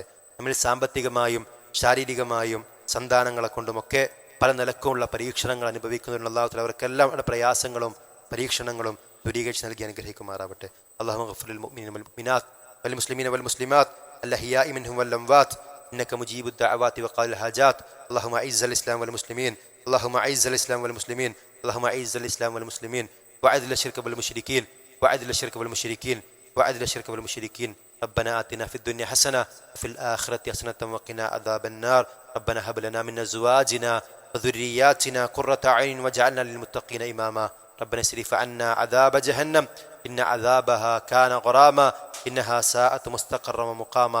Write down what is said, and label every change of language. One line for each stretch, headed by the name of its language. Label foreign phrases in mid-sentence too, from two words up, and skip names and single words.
Malayalam: നമ്മൾ സാമ്പത്തികമായും ശാരീരികമായും സന്താനങ്ങളെ കൊണ്ടുമൊക്കെ പല നിലക്കുമുള്ള പരീക്ഷണങ്ങൾ അനുഭവിക്കുന്നതിനുള്ള അള്ളാഹു തആല അവർക്കെല്ലാം പ്രയാസങ്ങളും പരീക്ഷണങ്ങളും ദൂരീകരിച്ച് നൽകി അനുഗ്രഹിക്കുമാറാവട്ടെ.
Arabic: اللهم اغفر للمؤمنين والمؤمنات والمسلمين والمسلمات الأحياء منهم والأموات إنك مجيب الدعوات وقاضي الحاجات. اللهم أعز الإسلام والمسلمين، اللهم أعز الإسلام والمسلمين، اللهم أعز الإسلام والمسلمين وأذل الشرك والمشركين وأذل الشرك والمشركين وأذل الشرك والمشركين. ربنا آتنا في الدنيا حسنة وفي الآخرة حسنة وقنا عذاب النار. ربنا هب لنا من أزواجنا وذرياتنا قرة أعين واجعلنا للمتقين إماما. ربنا اصرف عنا عذاب جهنم إن عذابها كان غراما إنها ساءت مستقرا ومقاما.